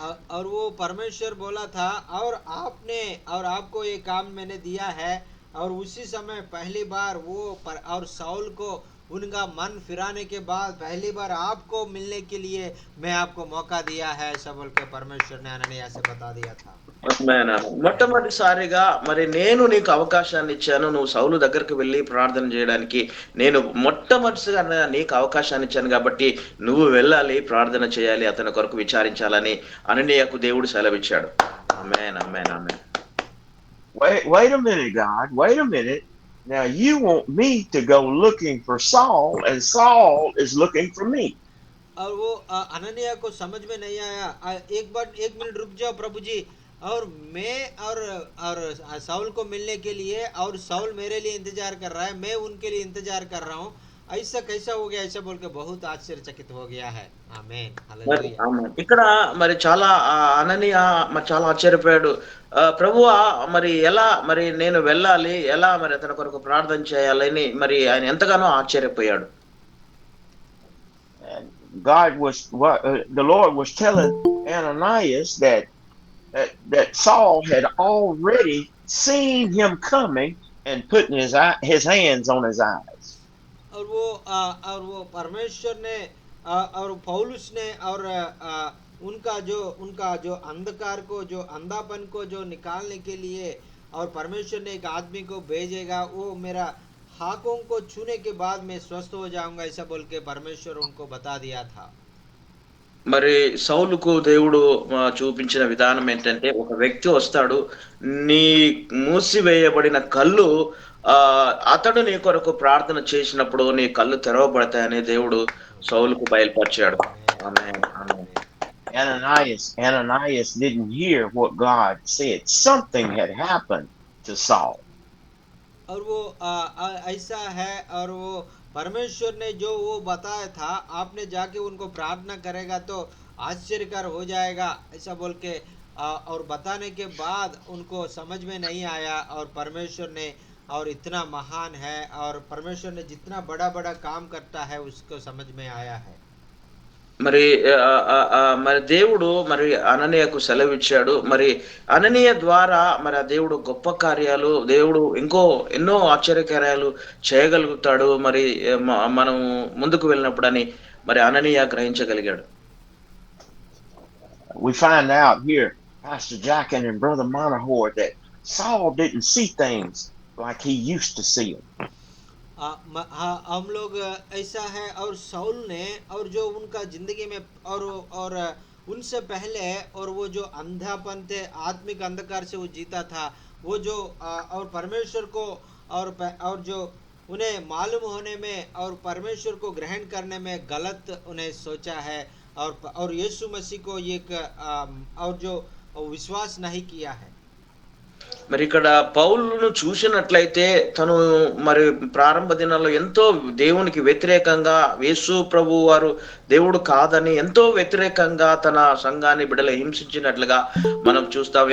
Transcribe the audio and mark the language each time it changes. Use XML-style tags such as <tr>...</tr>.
<hi>और वो परमेश्वर बोला था और आपको ये काम मैंने दिया है। और उसी समय पहली बार और साउल को उनका मन फिराने के बाद पहली बार आपको मिलने के लिए मैं आपको मौका दिया है ऐसा बोल के परमेश्वर ने अननिया से बता दिया था।</hi> <te>మొట్టమొదటిసారిగా మరి నేను నీకు అవకాశాన్ని ఇచ్చాను, నువ్వు సౌలు దగ్గరికి వెళ్ళి ప్రార్థన చేయడానికి నేను మొట్టమొదటిగా నీకు అవకాశాన్ని ఇచ్చాను కాబట్టి నువ్వు వెళ్ళాలి, ప్రార్థన చేయాలి, అతని కొరకు విచారించాలని అననీయకు దేవుడు సెలవిచ్చాడు. ఆమేన్, ఆమేన్, ఆమేన్.</te> <en>Wait a minute, God. Wait a minute. Now you want me to go looking for Saul, and Saul is looking for me.</en> <hi>और वो अननिया को समझ में नहीं आया। एक मिनट रुक जाओ प्रभु जी, और मैं और साउल को मिलने के लिए और साउल मेरे लिए इंतजार कर रहा है, मैं उनके लिए इंतजार कर रहा हूँ, ऐसा कैसा हो गया ऐसा बोल के बहुत आश्चर्यचकित हो गया है। आमीन, हालेलुया।</hi> <te>ఇక్కడ మరి చాలా అననీయ మరి చాలా ఆశ్చర్యపోయాడు. ప్రభువా మరి ఎలా మరి నేను వెళ్ళాలి, ఎలా మరి అతని కొరకు ప్రార్థన చేయాలని మరి ఆయన ఎంతగానో ఆశ్చర్యపోయాడు.</te> <en>The Lord was telling Ananias that Saul had already seen him coming and putting his hands on his eyes.</en> <hi>और वो परमेश्वर ने और पौलुस ने और उनका जो अंधकार को जो अंधापन को जो निकालने के लिए और परमेश्वर ने एक आदमी को भेजेगा, वो मेरा हाथों को छूने के बाद मैं स्वस्थ हो जाऊंगा ऐसा बोल के परमेश्वर उनको बता दिया था।</hi> <te>మరి సౌలుకు దేవుడు చూపించిన విధానం ఏంటంటే ఒక వ్యక్తి వస్తాడు, నీ మూసివేయబడిన కళ్ళు అతడు నీ కొరకు ప్రార్థన చేసినప్పుడు నీ కళ్ళు తెరవబడతాయని దేవుడు సౌలుకు బయలుపరిచాడు. ఆమేన్, ఆమేన్.</te> <en>Ananias didn't hear what God said. Something had happened to Saul.</en> <hi>और वो ऐसा है और वो परमेश्वर ने जो वो बताया था आपने जाके उनको प्रार्थना करेगा तो आश्चर्यकर हो जाएगा ऐसा बोल के और बताने के बाद उनको समझ में नहीं आया। और परमेश्वर ने और इतना महान है और परमेश्वर ने जितना बड़ा बड़ा काम करता है उसको समझ में आया है।</hi> <te>మరి మరి దేవుడు మరి అననీయకు సెలవిచ్చాడు. మరి అననీయ ద్వారా మరి ఆ దేవుడు గొప్ప కార్యాలు, దేవుడు ఎన్నో ఆశ్చర్యకార్యాలు చేయగలుగుతాడు మరి మనం ముందుకు వెళ్ళినప్పుడు మరి అననీయ గ్రహించగలిగాడు.</te> <en>We find out here Pastor Jackin and Brother Monahor, that Saul didn't see things like he used to see them.</en> <hi>हाँ, हम लोग ऐसा है, और साउल ने, और जो उनका जिंदगी में, और उनसे पहले, और वो जो अंधापन थे, आत्मिक अंधकार से वो जीता था, वो जो और परमेश्वर को, और जो उन्हें मालूम होने में और परमेश्वर को ग्रहण करने में गलत उन्हें सोचा है, और यीशु मसीह को एक और जो विश्वास नहीं किया है।</hi> <te>మరి ఇక్కడ పౌలును చూసినట్లయితే తను మరి ప్రారంభ దినాల్లో ఎంతో దేవునికి వ్యతిరేకంగా, యేసు ప్రభు వారు దేవుడు కాదని ఎంతో వ్యతిరేకంగా తన సంఘాన్ని బిడ్డలు హింసించినట్లుగా మనం చూస్తాం.</te>